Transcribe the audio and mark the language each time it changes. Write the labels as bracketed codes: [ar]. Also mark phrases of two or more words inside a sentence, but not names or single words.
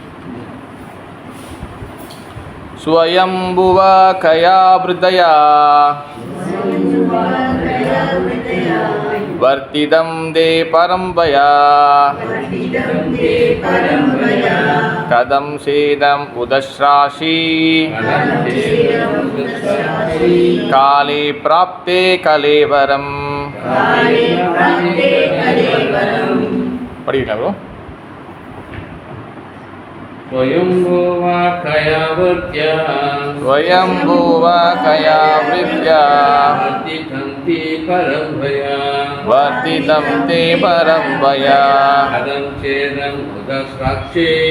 [sa] स्वयम्भुवा कया वृत्त्या वर्तितं ते परम्बया कथं चेदम् उदस्राक्षी काले प्राप्ते कलेवरम्. [ta] படிக்கலாம் ப்ரோ. [sa] स्वयंभुवा कया वृत्या वर्तितं ते परं भया कदं चेदं उदस्राक्षी